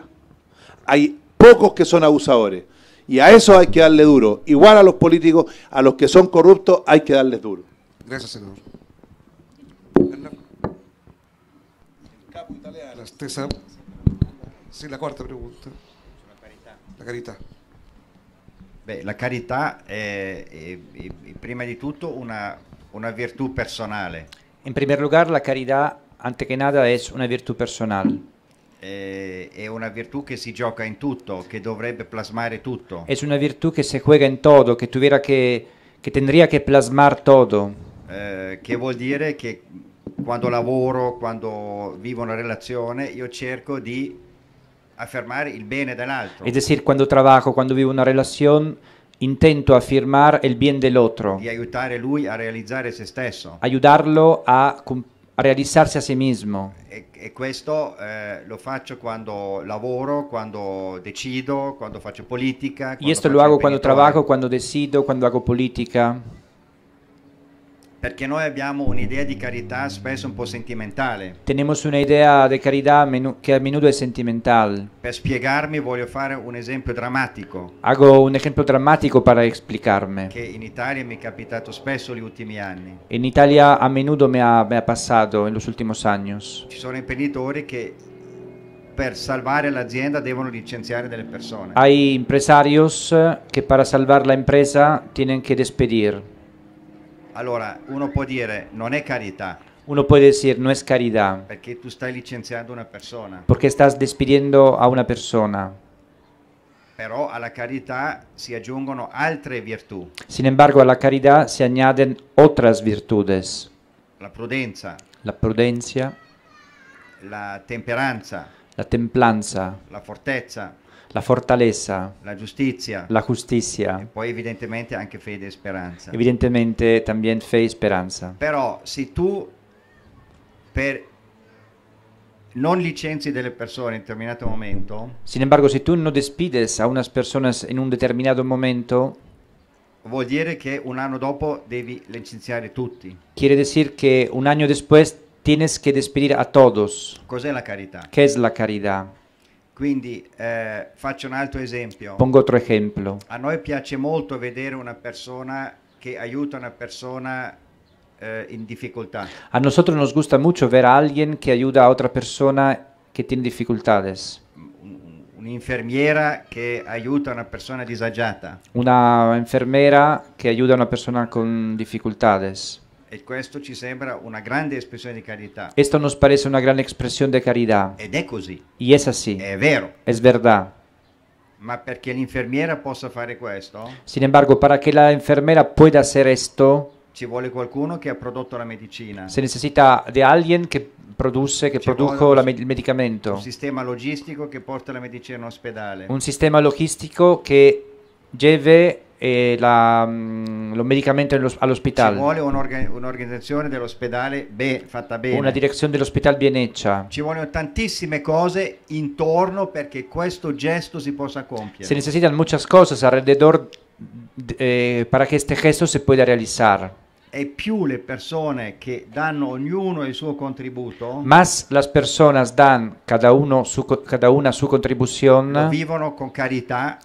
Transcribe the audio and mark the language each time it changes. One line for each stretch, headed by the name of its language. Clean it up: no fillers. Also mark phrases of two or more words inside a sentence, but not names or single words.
Spanish: Hay pocos que son abusadores. Y a eso hay que darle duro. Igual a los políticos, a los que son corruptos, hay que darles duro. Gracias, senador. Sí, la quarta pregunta.
Italian: La carità. Beh, la carità è prima di tutto una virtù personale.
Spanish: En primer lugar, la caridad, ante que nada, es una virtud personal.
Italian: È una virtù che si gioca in tutto, che dovrebbe plasmare tutto.
Spanish: Es una virtud que se juega en todo, que tendría que plasmar todo.
Italian: Che vuol dire che quando lavoro, quando vivo una relazione, io cerco di affermare il bene dell'altro.
Spanish: Es decir, cuando trabajo, cuando vivo una relación, intento afirmar el bien del otro.
Italian: Di aiutare lui a realizzare se stesso.
Spanish: Ayudarlo a realizarse a sí mismo.
Italian: E questo lo faccio quando lavoro, quando decido, quando faccio politica.
Spanish: Y esto lo hago cuando trabajo, cuando decido, cuando hago política.
Italian: Perché noi abbiamo un'idea di carità spesso un po' sentimentale.
Spanish: Tenemos una idea de caridad que a menudo es sentimental.
Italian: Per spiegarmi voglio fare un esempio drammatico.
Spanish: Hago un ejemplo dramático para explicarme.
Italian: Che in Italia mi è capitato spesso negli ultimi anni.
Spanish: En Italia a menudo me ha pasado en los últimos años.
Italian: Ci sono imprenditori che per salvare l'azienda devono licenziare delle persone.
Spanish: Hay empresarios que para salvar la empresa tienen que despedir.
Italian: Allora, uno può dire, non è carità.
Spanish: Uno puede decir, no es caridad.
Italian: Perché tu stai licenziando una persona.
Spanish: Porque estás despidiendo a una persona.
Italian: Però alla carità si aggiungono altre virtù.
Spanish: Sin embargo, a la caridad se añaden otras virtudes.
Italian: La prudenza.
Spanish: La prudencia.
Italian: La temperanza.
Spanish: La templanza.
Italian: La fortezza.
Spanish: La fortaleza.
Italian: La giustizia.
Spanish: La justicia.
Italian: E poi evidentemente anche fede e speranza.
Spanish: Evidentemente también fe y esperanza.
Italian: Però se tu per non licenzi delle persone in un determinato momento.
Spanish: Sin embargo, si tú no despides a unas personas en un determinado momento,
Italian: vuol dire che un anno dopo devi licenziare tutti.
Spanish: Quiere decir que un año después tienes que despedir a todos.
Italian: Cos'è la carità?
Spanish: ¿Qué es la caridad?
Italian: Quindi faccio un altro esempio.
Spanish: Pongo otro ejemplo.
Italian: A noi piace molto vedere una persona che aiuta una persona in difficoltà.
Spanish: A nosotros nos gusta mucho ver a alguien que ayuda a otra persona que tiene dificultades.
Italian: Un'infermiera che aiuta una persona disagiata.
Spanish: Una enfermera que ayuda a una persona con dificultades.
Italian: E questo ci sembra una grande espressione di carità.
Spanish: Esto nos parece una gran expresión de caridad.
Italian: Ed è così.
Spanish: Y es así.
Italian: È vero.
Spanish: Es verdad.
Italian: Ma perché l'infermiera possa fare questo?
Spanish: Sin embargo, para que la enfermera pueda hacer esto,
Italian: ci vuole qualcuno che ha prodotto la medicina.
Spanish: Se necesita de alguien que produjo el medicamento.
Italian: Un sistema logistico che porta la medicina in ospedale.
Spanish: Un sistema logístico que lleve los medicamentos al hospital.
Italian: Ci vuole un'organizzazione dell'ospedale fatta bene.
Spanish: Una dirección del hospital bien hecha.
Italian: Ci vogliono tantissime cose intorno perché questo gesto si possa compiere.
Spanish: Se necesitan muchas cosas alrededor para que este gesto se pueda realizar.
Italian: e più le persone che danno ognuno il suo contributo
Spanish: más las personas dan cada una su lo contribución,
Italian: vivono con carità,